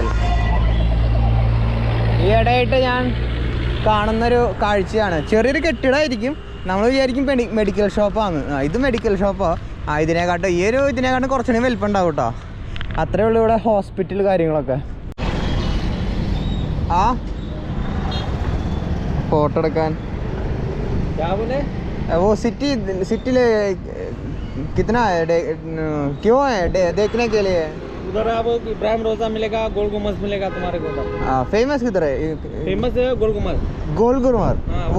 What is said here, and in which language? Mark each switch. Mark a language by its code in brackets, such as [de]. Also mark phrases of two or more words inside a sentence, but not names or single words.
[ml] ഈയിടെയായിട്ട് ഞാൻ കാണുന്നൊരു കാഴ്ചയാണ്. ചെറിയൊരു കെട്ടിടമായിരിക്കും. നമ്മൾ വിചാരിക്കും മെഡിക്കൽ ഷോപ്പാണ്. ഇത് മെഡിക്കൽ ഷോപ്പാണ്. ഇതിനെക്കാട്ടും ഇതിനെക്കാട്ടും കുറച്ചുകൂടി വലിപ്പം ഉണ്ടാവും കേട്ടോ. അത്രേ ഉള്ളൂ ഇവിടെ ഹോസ്പിറ്റൽ കാര്യങ്ങളൊക്കെ. ആ फोटो എടുക്കാൻ [hi] क्या बोले वो सिटी में कितना है क्यों है देखने के लिए? उधर आपको इब्राहिम रोजा मिलेगा, गोल गुम्बद मिलेगा तुम्हारे को। हाँ फेमस किधर है? फेमस है गोल गुम्बद। वो